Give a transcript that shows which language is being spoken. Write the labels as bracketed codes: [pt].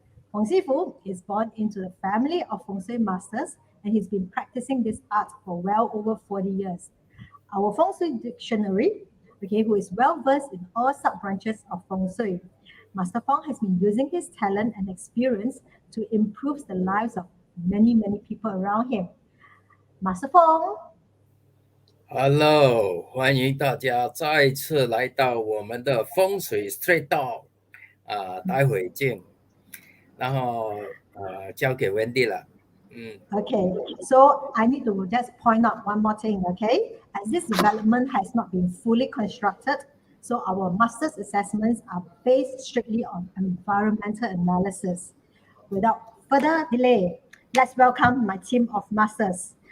[en] Feng Sifu is born into the family of Feng Shui masters, and he's been practicing this art for well over 40 years. Our Feng Shui dictionary, who is well versed in all sub-branches of Feng Shui. Master Fong has been using his talent and experience to improve the lives of many people around him. Master Fong. [zh] Hello， 欢迎大家再次来到我们的风水 Straight Talk， 待会见，然后交给 Wendy 了。 [en] Okay, so I need to just point out one more thing, okay? As this development has not been fully constructed, so our master's assessments are based strictly on environmental analysis. Without further delay, let's welcome my team of masters.